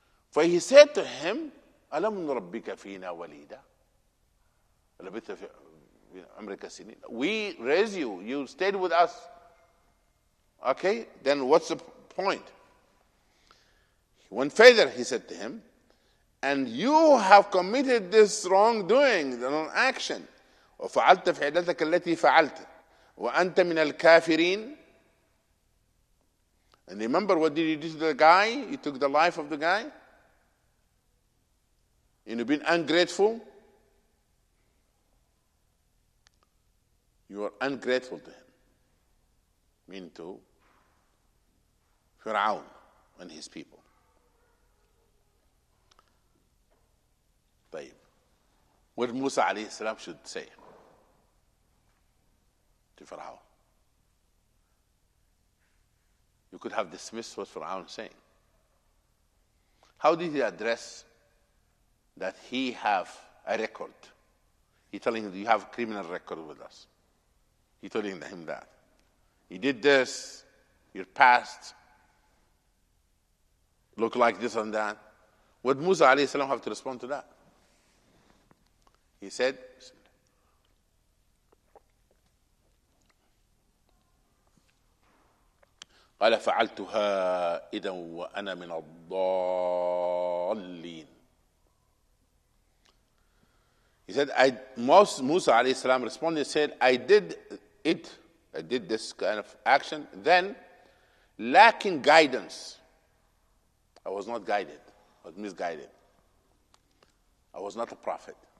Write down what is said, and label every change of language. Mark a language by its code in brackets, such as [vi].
[en] For he said to him, [ar] أَلَمْ نُرَبِّكَ فِينَا وَلِيدًا وَلَبِثْتَ فِي عُمْرِكَ سِنِينَ. [en] We raised you, you stayed with us. Okay, then what's the point? He went further, he said to him, and you have committed this wrongdoing, the wrong action. [ar] وفعلت فعلتك التي فعلت وأنت من الكافرين. [en] And remember what did you do to the guy? You took the life of the guy. You've been ungrateful. You are ungrateful to him. Meaning to Fir'aun and his people. what Musa alayhi salam should say to Fir'aun. You could have dismissed what Fir'aun is saying. How did he address that he have a record? He telling him, you have a criminal record with us. He telling him that. He did this, your past look like this and that. Would Musa alayhi salam have to respond to that? He said, [ar] قال فعلتها إذا وأنا من الضالين. [en] He said, Musa alayhi salam responded and said, I did this kind of action, then lacking guidance. I was not guided, I was misguided. I was not a prophet.